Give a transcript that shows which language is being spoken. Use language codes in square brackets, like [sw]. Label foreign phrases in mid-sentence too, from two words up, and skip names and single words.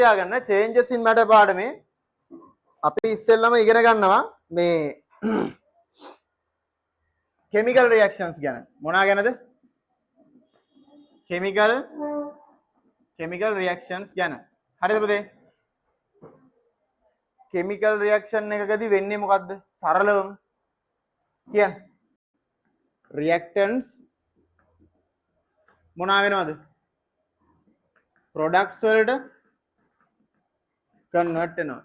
[si] තියාගන්න [en] changes in matter [si] පාඩමේ අපි ඉස්සෙල්ලම ඉගෙන ගන්නවා මේ [en] chemical reactions [si] ගැන. මොනවා ගැනද? [en] chemical reactions [si] ගැන. හරිද පුතේ? [en] chemical reaction [si] එකකදී වෙන්නේ මොකද්ද? සරලවම කියන්න. reactants මොනවා වෙනවද? products වලට convert වෙනවා.